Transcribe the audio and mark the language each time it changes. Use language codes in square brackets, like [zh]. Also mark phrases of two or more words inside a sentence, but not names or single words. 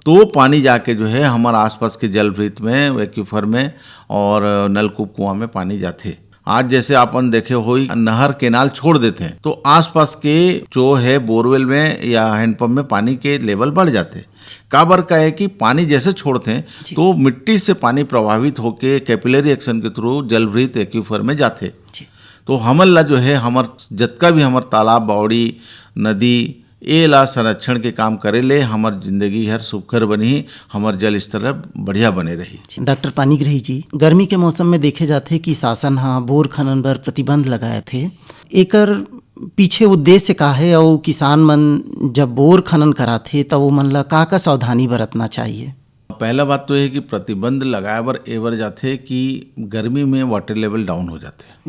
[hne] तो पानी जाके जो है हमारे आसपास के जल वृत्त में, एक्वीफर में और नलकूप कुआं में पानी जाते। आज जैसे अपन देखे हो नहर केनाल छोड़ देते हैं तो आसपास के जो है बोरवेल में या हैंडपंप में पानी के लेवल बढ़ जाते। काबर का है कि पानी जैसे छोड़ते हैं तो मिट्टी से पानी प्रभावित होके [en] capillary action [hne] के थ्रू जलवृत्त एक्वीफर में जाते। तो हमन ला जो है हमर जतका भी हमर तालाब, बावड़ी, नदी ए ला संरक्षण के काम करे ले हमर जिंदगी हर सुखकर बनी, हमर जल स्तर बढ़िया बने रही। डॉक्टर पानीग्राही जी, गर्मी के मौसम में देखे जाथे कि शासन हा बोर खनन पर प्रतिबंध लगाए थे। एकर पीछे उद्देश्य का है और किसान मन जब बोर खनन कराथे तब वो मन ला का सावधानी बरतना चाहिए? पहला बात तो है कि प्रतिबंध लगाए बर एवर जाते कि गर्मी में [en] water level down [hne] हो जाते